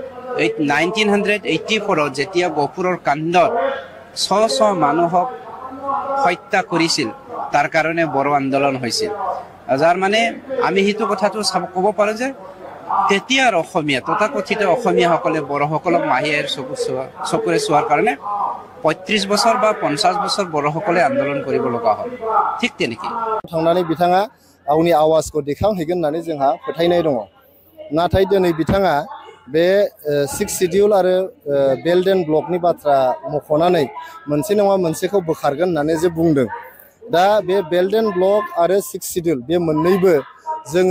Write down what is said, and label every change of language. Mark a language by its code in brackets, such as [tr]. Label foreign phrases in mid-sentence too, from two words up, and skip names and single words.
[as] 1984 যেতিয়া গহপুৰৰ কাণ্ডত শ মানুহক হত্যা কৰিছিল তাৰ কাৰণে বড়ো আন্দোলন হৈছিল যাৰ মানে আমি সেইটো কথাটো ক'ব পাৰোঁ যে তেতিয়াৰ অসমীয়া তথাকথিত অসমীয়াসকলে বড়োসকলক মাহিয়াৰ চকুৰে চোৱাৰ কাৰণে 35 বছৰ বা 50 বছৰ বড়োসকলে আন্দোলন কৰিব লগা হ'ল ঠিক তেনেকৈ [brx] थांनानै बिथाङा गावनि आवाजखौ देखायहैगोन होननानै जोंहा फोथायनाय दङ नाथाय दिनै बिथाङा बे 6 शिड्यूल आरो [en] belt and block [brx] बाथ्रा मख'नानै मोनसे नङा मोनसेखौ बोखारगोन होननानै जे बुंदों दा बे [en] belt and block [brx] आरो 6 शिड्यूल बे मोननैबो जोङो